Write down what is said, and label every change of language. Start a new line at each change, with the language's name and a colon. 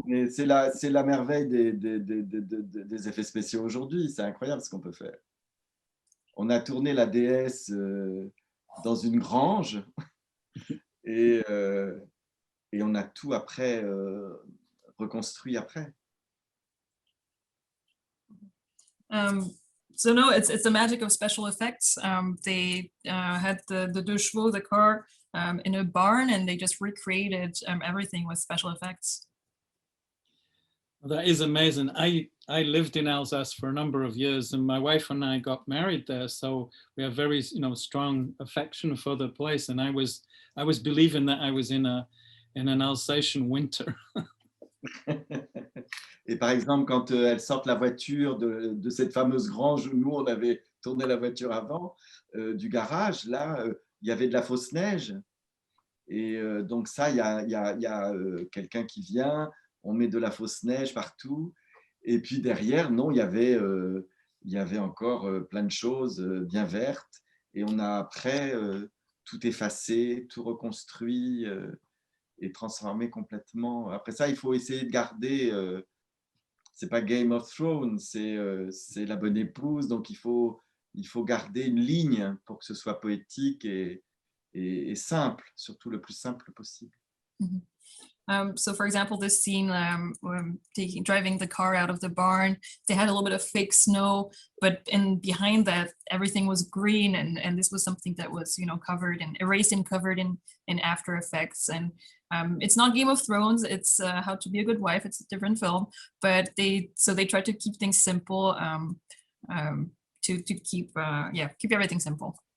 French: c'est la merveille des effets spéciaux aujourd'hui. C'est incroyable ce qu'on peut faire. On a tourné la déesse dans une grange et on a tout après reconstruit après.
English: So no, it's the magic of special effects. They had the deux chevaux, the car, in a barn, and they just recreated everything with special effects. Well, that is amazing. I lived in Alsace for a number of years, and my wife and I got married there, so we have very strong affection for the place. And I was believing that I was in an Alsatian winter.
French: Et par exemple, quand elles sortent la voiture de cette fameuse grange où nous, on avait tourné la voiture avant, du garage, là, il y avait de la fausse neige. Et donc ça, il y a quelqu'un qui vient, on met de la fausse neige partout. Et puis derrière, non, il y avait encore plein de choses bien vertes. Et on a après tout effacé, tout reconstruit et transformé complètement. Après ça, il faut essayer de garder... c'est pas Game of Thrones, c'est la Bonne Épouse. Donc, il faut garder une ligne pour que ce soit poétique et simple, surtout le plus simple possible. Mm-hmm.
English: So, for example, this scene driving the car out of the barn, they had a little bit of fake snow, but behind that, everything was green, and this was something that was, covered and erased and covered in After Effects. And it's not Game of Thrones, it's How to Be a Good Wife. It's a different film, but they try to keep things simple, to keep everything simple.